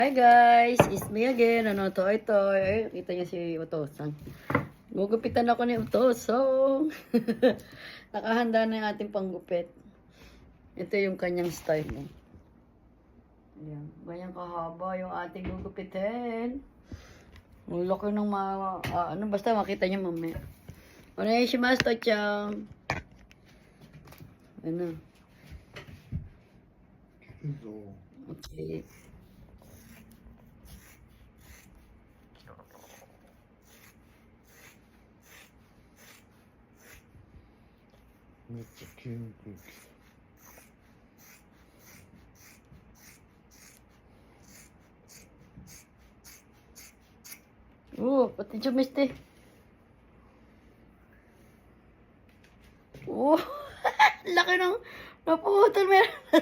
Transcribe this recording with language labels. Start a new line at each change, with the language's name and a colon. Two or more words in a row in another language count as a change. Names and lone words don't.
English: Hi guys, it's me again.
Filipino: Ano to? Ito. Ay, kita niyo si Utosang. Gugupitan ako ni Utosong. Nakahanda na yung ating panggupit. Ito yung kanyang style. No? Ayan. Ganyan kahaba yung ating gugupitin. Ang laki ng mga... basta makita niyo mamaya.
Japanese: お願いします、父ちゃん. Ano? Okay. めっちゃ急に空気。
Filipino: Pati chumiste. Laki ng naputol meron.